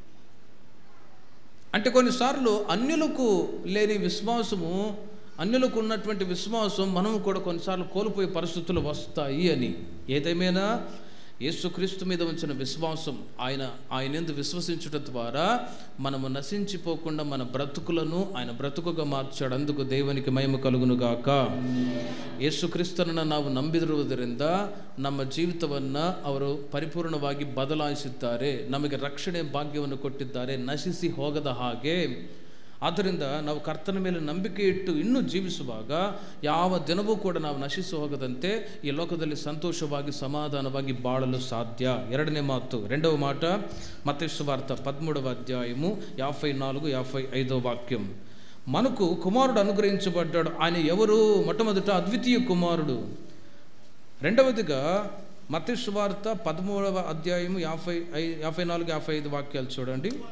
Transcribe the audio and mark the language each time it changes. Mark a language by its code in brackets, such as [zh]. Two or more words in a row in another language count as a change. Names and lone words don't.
[te] అంటే కొన్నిసార్లు అన్యులకు లేని విశ్వాసము, అన్యులకు ఉన్నటువంటి విశ్వాసం మనం కూడా కొన్నిసార్లు కోల్పోయే పరిస్థితులు వస్తాయి అని. ఏదేమైనా యేసుక్రీస్తు మీద ఉంచిన విశ్వాసం, ఆయన యందు విశ్వసించుట ద్వారా మనము నశించిపోకుండా మన బ్రతుకులను ఆయన బ్రతుకుగా మార్చాడు. అందుకు దేవునికి మహిమ కలుగునుగాక. [kn] ಯೇಸುಕ್ರಿಸ್ತನನ್ನು ನಾವು ನಂಬಿರುವುದರಿಂದ ನಮ್ಮ ಜೀವಿತವನ್ನು ಅವರು ಪರಿಪೂರ್ಣವಾಗಿ ಬದಲಾಯಿಸಿದ್ದಾರೆ, ನಮಗೆ ರಕ್ಷಣೆ ಭಾಗ್ಯವನ್ನು ಕೊಟ್ಟಿದ್ದಾರೆ, ನಶಿಸಿ ಹೋಗದ ಹಾಗೆ. ಆದ್ದರಿಂದ ನಾವು ಕರ್ತನ ಮೇಲೆ ನಂಬಿಕೆ ಇಟ್ಟು ಇನ್ನೂ ಜೀವಿಸುವಾಗ ಯಾವ ದಿನವೂ ಕೂಡ ನಾವು ನಶಿಸಿ ಹೋಗದಂತೆ ಈ ಲೋಕದಲ್ಲಿ ಸಂತೋಷವಾಗಿ ಸಮಾಧಾನವಾಗಿ ಬಾಳಲು ಸಾಧ್ಯ. [te] రెండవ మాట మత్తయి సువార్త 13వ అధ్యాయము 54-55 వాక్యం. మనకు కుమారుడు అనుగ్రహించబడ్డాడు. ఆయన ఎవరు? మొట్టమొదట అద్వితీయ కుమారుడు. రెండవదిగా మత్తయి సువార్త 13వ అధ్యాయము 54-55 వాక్యాలు చూడండి.